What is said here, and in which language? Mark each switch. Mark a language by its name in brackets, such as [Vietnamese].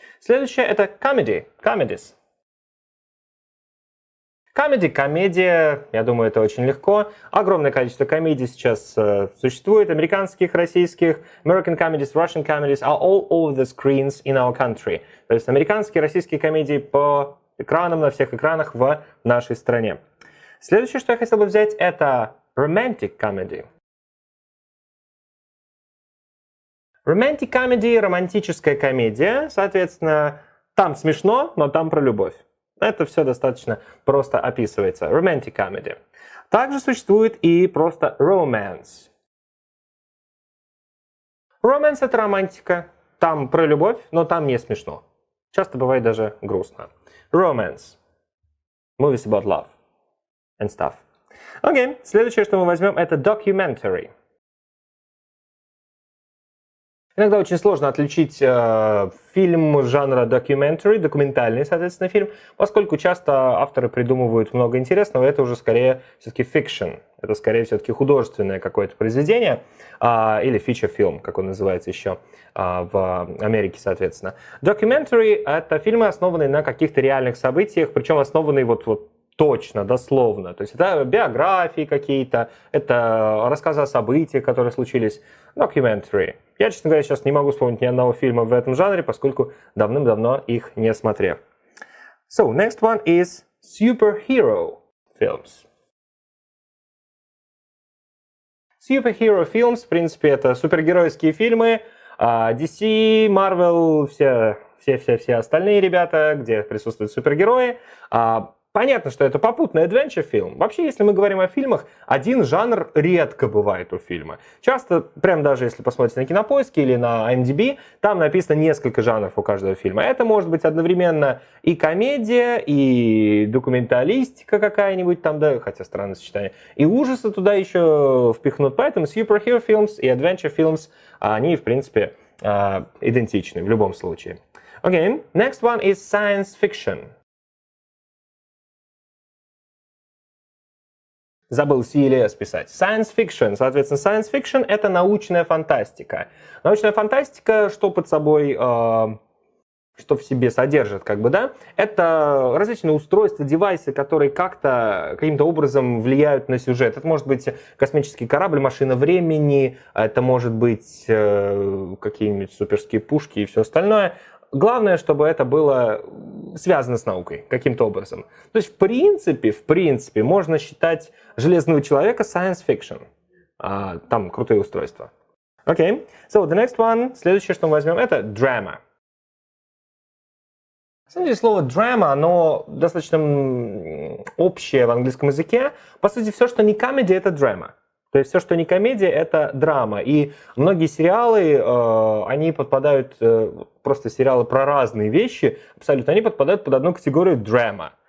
[Russian] Следующее это comedies. Комедия, я думаю, это очень легко. Огромное количество комедий сейчас существует. Американских, российских, [English] American comedies, Russian comedies are all over the screens in our country. [Russian] То есть американские, российские комедии по экранам, на всех экранах в нашей стране. Следующее, что я хотел бы взять, это romantic comedy. Romantic comedy, романтическая комедия, соответственно, там смешно, но там про любовь. Это все достаточно просто описывается. [English] Romantic comedy. [Russian] Также существует и просто romance. Romance — это романтика. Там про любовь, но там не смешно. Часто бывает даже грустно. [English] Romance. Movies about love and stuff. [Russian] Окей, следующее, что мы возьмем, это documentary. Иногда очень сложно отличить фильм жанра documentary, документальный, соответственно, фильм, поскольку часто авторы придумывают много интересного, это уже скорее все-таки fiction, это скорее все-таки художественное какое-то произведение, или feature film, как он называется еще в Америке, соответственно. Documentary — это фильмы, основанные на каких-то реальных событиях, причем основанные вот точно, дословно. То есть это биографии какие-то, это рассказы о событиях, которые случились. [English] Documentary. [Russian] Я, честно говоря, сейчас не могу вспомнить ни одного фильма в этом жанре, поскольку давным-давно их не смотрел. [English] So, next one is superhero films. [Russian] Superhero films, в принципе, это супергеройские фильмы. DC, Marvel, все остальные ребята, где присутствуют супергерои. Понятно, что это попутный adventure фильм. Вообще, если мы говорим о фильмах, один жанр редко бывает у фильма. Часто, прям даже если посмотрите на Кинопоиске или на IMDb, там написано несколько жанров у каждого фильма. Это может быть одновременно и комедия, и документалистика какая-нибудь там, да, хотя странное сочетание, и ужасы туда еще впихнут. Поэтому superhero films и adventure films, они, в принципе, идентичны в любом случае. [English] Okay, next one is science fiction. [Russian] Забыл CLS писать. [English] Science fiction. [Russian] Соответственно, science fiction — это научная фантастика. Научная фантастика, что под собой, что в себе содержит, как бы, да? Это различные устройства, девайсы, которые каким-то образом влияют на сюжет. Это может быть космический корабль, машина времени, это может быть какие-нибудь суперские пушки и все остальное. Главное, чтобы это было связано с наукой каким-то образом. То есть, в принципе, можно считать «Железного человека» science fiction. Там крутые устройства. [English] Okay. So, the next one, [Russian] следующее, что мы возьмем, это [English] drama. [Russian] На самом деле слово drama, оно достаточно общее в английском языке. По сути, все, что не комедия, это drama. То есть все, что не комедия, это драма. И многие сериалы, они подпадают, просто сериалы про разные вещи, абсолютно, они подпадают под одну категорию drama.